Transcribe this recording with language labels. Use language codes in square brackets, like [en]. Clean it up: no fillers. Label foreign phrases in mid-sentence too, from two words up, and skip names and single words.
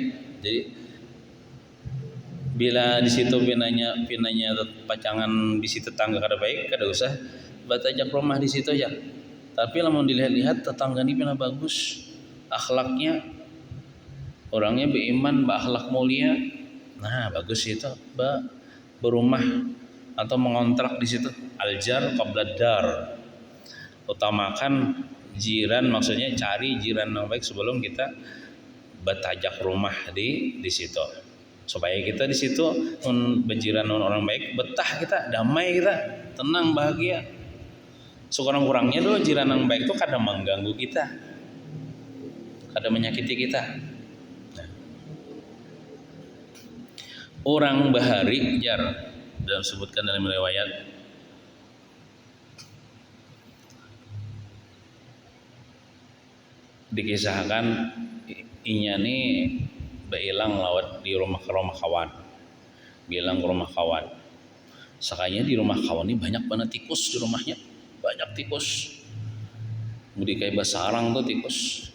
[bjn] Jadi bila di situ pinanya pacangan bisi tetangga kada baik, kada usah batajak rumah di situ aja. Tapi lamun dilihat-lihat tetangga ini pina bagus, akhlaknya, orangnya beriman, berakhlak mulia, nah bagus itu, berumah atau mengontrak di situ. [ar] الجار قبل الدار, [ms] utamakan jiran, maksudnya cari jiran yang baik sebelum kita [bjn] batajak rumah [ms] di situ, supaya kita di situ berjiran dengan orang baik, betah kita, damai kita, tenang, bahagia. Sekurang-kurangnya dulu jiran yang baik itu kadang mengganggu kita, kadang menyakiti kita. [bjn] Nah, orang bahari jar dalam sebutkan dalam riwayat, dikisahkan inya nih beilang lawat di rumah kawan, bilang ke rumah kawan, sakanya di rumah kawan ini banyak banget tikus, di rumahnya banyak tikus, budi kayak basarang tuh tikus.